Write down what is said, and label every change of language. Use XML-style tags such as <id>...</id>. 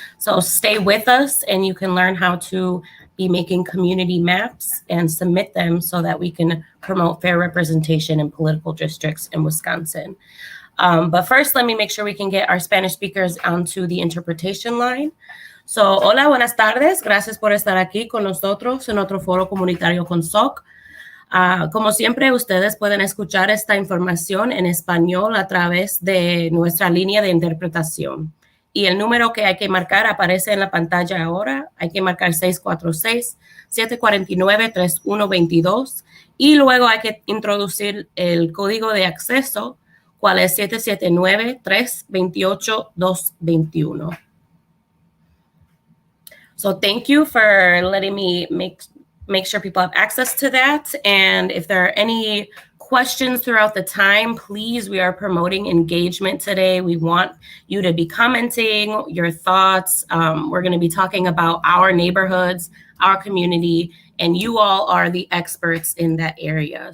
<en>So stay with us, and you can learn how to be making community maps and submit them so that we can promote fair representation in political districts in Wisconsin. But first, let me make sure we can get our Spanish speakers onto the interpretation line.</en> <es>So, hola, buenas tardes. Gracias por estar aquí con nosotros en otro foro comunitario con SOC. Como siempre, ustedes pueden escuchar esta información en español a través de nuestra línea de interpretación. Y el número que hay que marcar aparece en la pantalla ahora. Hay que marcar 646-749-3122. Y luego hay que introducir el código de acceso, cual es 779-328-221.</es> <en>So thank you for letting me make sure people have access to that. And if there are any questions throughout the time, please, we are promoting engagement today. We want you to be commenting your thoughts. We're going to be talking about our neighborhoods, our community, and you all are the experts in that area.</en>